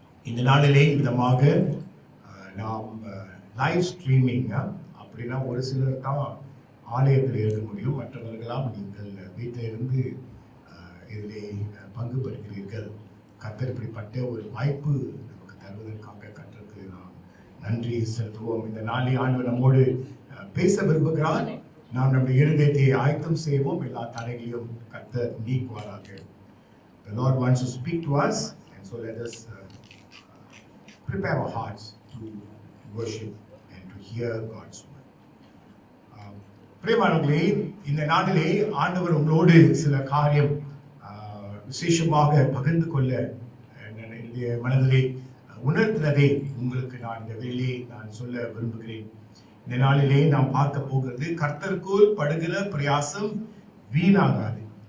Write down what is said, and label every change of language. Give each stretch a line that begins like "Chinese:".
Tamil: இந்த நாளிலே விதமாக நாம் லைவ் ஸ்ட்ரீமிங் அப்படின்னா ஒரு சிலர் தான் ஆலயத்தில் இருக்க முடியும், மற்றவர்களாம் நீங்கள் வீட்டில் இருந்து இதிலே பங்கு பெறுகிறீர்கள். கர்த்தர் இப்படிப்பட்ட ஒரு வாய்ப்பு நமக்கு தருவதற்காக கர்த்தருக்கு நாம் நன்றி செலுத்துவோம். இந்த நாளை ஆண்டவர் நம்மோடு பேச விரும்புகிறார். நாம் நம்முடைய இருதயத்தை ஆயத்தம் செய்வோம். எல்லா தடைகளையும் கர்த்தர் நீக்குவாராக.
English: The Lord wants to speak to us, and so let us prepare our hearts to worship and to hear God's word.
Tamil: பிரியமானவர்களே, இந்த நாளிலே ஆண்டவர் உங்களோடு சில காரியம் விசேஷமாக பகிர்ந்து கொள்ள என்னுடைய மனதிலே உணர்த்தினதை உங்களுக்கு நான் இந்த வேலையை நான் சொல்ல விரும்புகிறேன். இந்த நாளிலே நாம் பார்க்க போகிறது, கர்த்தருக்குள் படுகிற பிரயாசம் வீணாகாது.